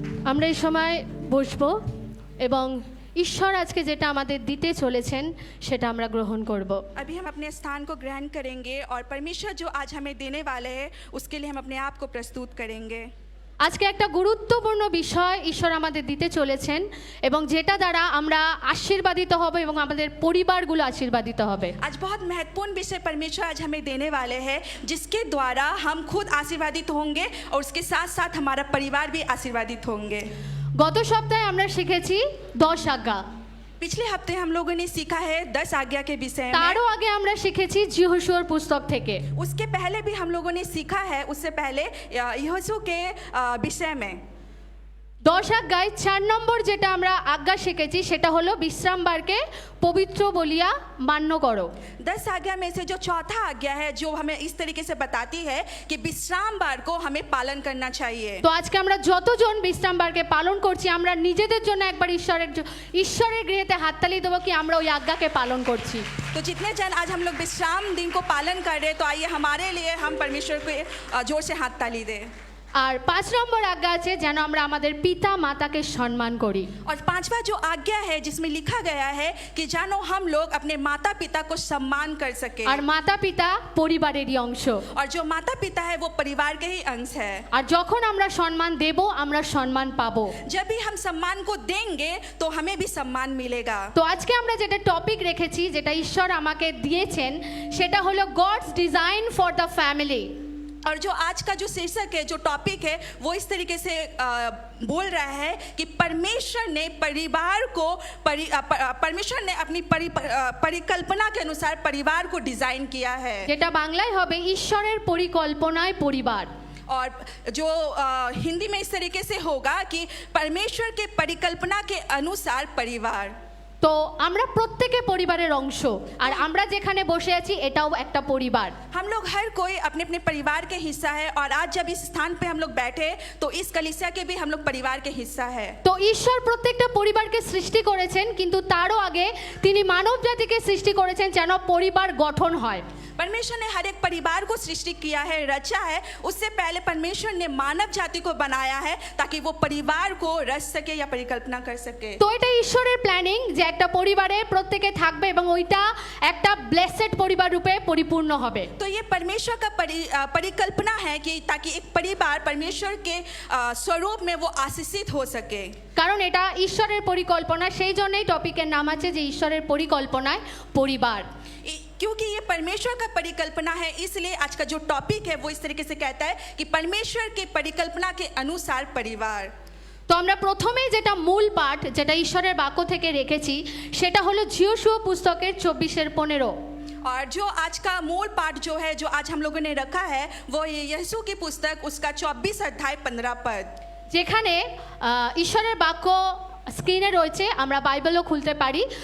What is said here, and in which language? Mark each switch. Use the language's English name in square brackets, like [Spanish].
[Bangla] আমরা এই সময় বসবো এবং ঈশ্বর আজকে যেটা আমাদের দিতে চলেছেন সেটা আমরা গ্রহণ করব। [Hindi] अभी हम अपने स्थान को ग्रहण करेंगे और परमेश्वर जो आज हमें देने वाले हैं उसके लिए हम अपने आप को प्रस्तुत करेंगे। [Bangla] আজকে একটা গুরুত্বপূর্ণ বিষয় ঈশ্বর আমাদের দিতে চলেছেন এবং যেটা দ্বারা আমরা আশীর্বাদিত হব এবং আমাদের পরিবারগুলো আশীর্বাদিত হবে। [Hindi] आज बहुत महत्वपूर्ण विषय परमेश्वर आज हमें देने वाले हैं, जिसके द्वारा हम खुद आशीर्वादित होंगे और उसके साथ साथ हमारा परिवार भी आशीर्वादित होंगे। [Bangla] গত সপ্তাহে আমরা শিখেছি 10 আজ্ঞা। [Hindi] पिछले हफ्ते हम लोगों ने सीखा है 10 आज्ञा के विषय में। [Bangla] তারও আগে আমরা শিখেছি যিহোশুয়ার পুস্তক থেকে। [Hindi] उसके पहले भी हम लोगों ने सीखा है, उससे पहले यहोशू के विषय में। [Bangla] 10 আজ্ঞায় 4 নম্বর যেটা আমরা আজ্ঞা শিখেছি সেটা হলো বিশ্রামবারকে পবিত্র বলিয়া মান্য করো। [Hindi] 10 आज्ञा में से जो चौथा आज्ञा है जो हमें इस तरीके से बताती है कि विश्राम बार को हमें पालन करना चाहिए। [Bangla] তো আজকে আমরা যতজন বিশ্রামবারকে পালন করছি আমরা নিজেদের জন্য একবার ঈশ্বরের গৃহেতে হাততালি দেবো কি আমরা ওই আজ্ঞাকে পালন করছি। [Hindi] तो जितने जन आज हम लोग विश्राम दिन को पालन कर रहे हैं, तो आइए हमारे लिए हम परमेश्वर को जोर से हाथ ताली दें। [Bangla] আর 5 নম্বর আজ্ঞা আছে যেন আমরা আমাদের পিতা মাতাকে সম্মান করি। [Hindi] और पांचवा जो आज्ञा है जिसमें लिखा गया है कि जानो हम लोग अपने माता पिता को सम्मान कर सके। [Bangla] আর মাতা পিতা পরিবারেরই অংশ। [Hindi] और जो माता पिता है वो परिवार के ही अंश है। [Bangla] আর যখন আমরা সম্মান দেব আমরা সম্মান পাবো। [Hindi] जब भी हम सम्मान को देंगे तो हमें भी सम्मान मिलेगा। [Bangla] তো আজকে আমরা যেটা টপিক রেখেছি, যেটা ঈশ্বর আমাকে দিয়েছেন, সেটা হলো [English] God's design for the family. [Hindi] और जो आज का जो शीर्षक है, जो टॉपिक है, वो इस तरीके से बोल रहा है कि परमेश्वर ने परिवार को परमेश्वर ने अपनी परिकल्पना के अनुसार परिवार को डिजाइन किया है। [Bangla] যেটা বাংলায় হবে ঈশ্বরের পরিকল্পনায় পরিবার। [Hindi] और जो हिंदी में इस तरीके से होगा कि परमेश्वर के परिकल्पना के अनुसार परिवार। [Bangla] তো আমরা প্রত্যেকে পরিবারের অংশ, আর আমরা যেখানে বসে আছি এটাও একটা পরিবার। [Hindi] हम लोग हर कोई अपने अपने परिवार के हिस्सा है, और आज जब इस स्थान पे हम लोग बैठे तो इस कलीसिया के भी हम लोग परिवार के हिस्सा है। [Bangla] তো ঈশ্বর প্রত্যেকটা পরিবারকে সৃষ্টি করেছেন, কিন্তু তারও আগে তিনি মানব জাতিকে সৃষ্টি করেছেন যেন পরিবার গঠন হয়। [Hindi] परमेश्वर ने हर एक परिवार को सृष्टि किया है, रचा है। उससे पहले परमेश्वर ने मानव जाति को बनाया है ताकि वो परिवार को रच सके या परिकल्पना कर सके। [Bangla] তো এটা ঈশ্বরের প্ল্যানিং যে একটা পরিবারে প্রত্যেকে থাকবে এবং ওইটা একটা ব্লেসড পরিবার রূপে পরিপূর্ণ হবে। [Hindi] तो ये परमेश्वर का परिकल्पना है कि ताकि एक परिवार परमेश्वर के स्वरूप में वो आशीषित हो सके। [Bangla] কারণ এটা ঈশ্বরের পরিকল্পনা, সেই জন্যই টপিকের নাম আছে যে ঈশ্বরের পরিকল্পনায় পরিবার। [Hindi] क्योंकि ये परमेश्वर का परिकल्पना है, इसलिए आज का जो टॉपिक है वो इस तरीके से कहता है कि परमेश्वर के परिकल्पना के अनुसार परिवार। [Bangla] তো আমরা প্রথমেই যেটা মূল পাঠ, যেটা ঈশ্বরের বাক্য থেকে রেখেছি, সেটা হলো যিশু পুস্তকের 24:15। [Hindi] और जो आज का मूल पाठ जो है, जो आज हम लोगों ने रखा है, वो ये यीशु की पुस्तक उसका 24 अध्याय 15 पद, [Bangla] যেখানে ঈশ্বরের বাক্য স্ক্রিনে রয়েছে, আমরা বাইবেলও খুলতে পারি।